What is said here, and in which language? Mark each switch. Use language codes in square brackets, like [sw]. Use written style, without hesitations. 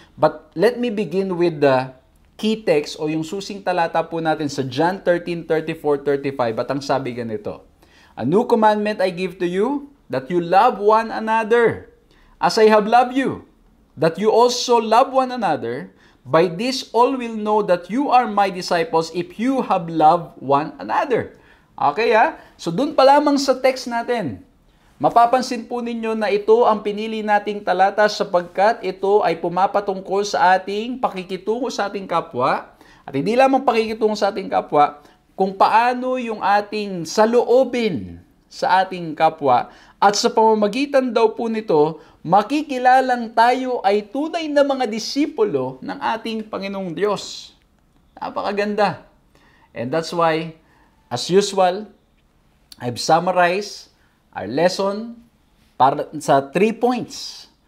[en] But let me begin with the key text [tl] o yung susing talata po natin sa [en] John 13:34-35 [tl] at ang sabi ganito, [en] "A new commandment I give to you, that you love one another as I have loved you, that you also love one another. By this all will know that you are my disciples if you have loved one another." [tl] Okay So dun pa lamang sa text natin, mapapansin po ninyo na ito ang pinili nating talata sapagkat ito ay pumapatungkol sa ating pakikitungo sa ating kapwa. At hindi lamang pakikitungo sa ating kapwa, kung paano yung ating saloobin sa ating kapwa. At sa pamamagitan daw po nito, makikilalang tayo ay tunay na mga disipulo ng ating Panginoong Diyos. Napakaganda. [en] And that's why, as usual, I've summarized our lesson [tl] para sa [en] 3 points.